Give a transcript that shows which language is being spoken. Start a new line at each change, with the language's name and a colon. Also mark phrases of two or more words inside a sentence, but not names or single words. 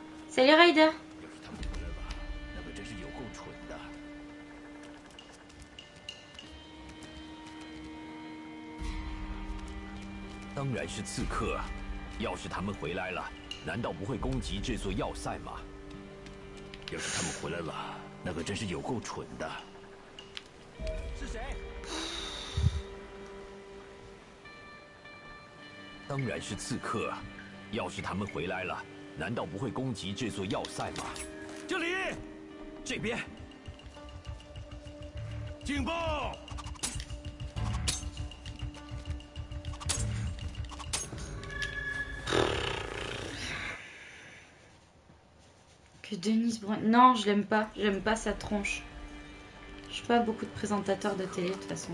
French: Salut Ryder.
Chinese: 要是他们回来了，那可真是有够蠢的。当然是刺客，要是他们回来了，难道不会攻击这座要塞吗？要是他们回来了，那可真是有够蠢的。是谁？当然是刺客，要是他们回来了，难道不会攻击这座要塞吗？这里，这边，警报！
French: Que Denise Brun... Non, je l'aime pas. J'aime pas sa tronche. Je suis pas beaucoup de présentateurs de télé, de toute façon.